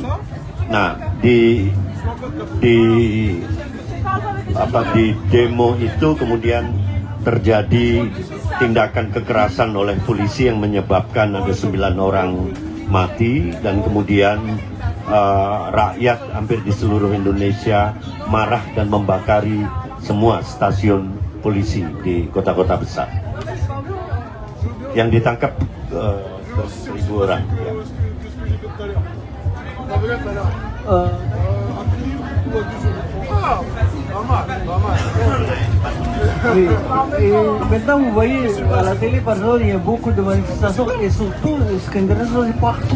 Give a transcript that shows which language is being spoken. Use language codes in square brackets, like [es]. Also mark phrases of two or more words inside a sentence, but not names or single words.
[id] Nah, di demo itu kemudian terjadi tindakan kekerasan oleh polisi yang menyebabkan ada 9 orang mati, dan kemudian rakyat hampir di seluruh Indonesia marah dan membakari semua stasiun polisi di kota-kota besar. Yang ditangkap 1.000 orang. Ya. [fr] Oui. Et maintenant, vous voyez à la télé, par exemple, il y a beaucoup de manifestations et surtout, ce qui est intéressant, c'est partout.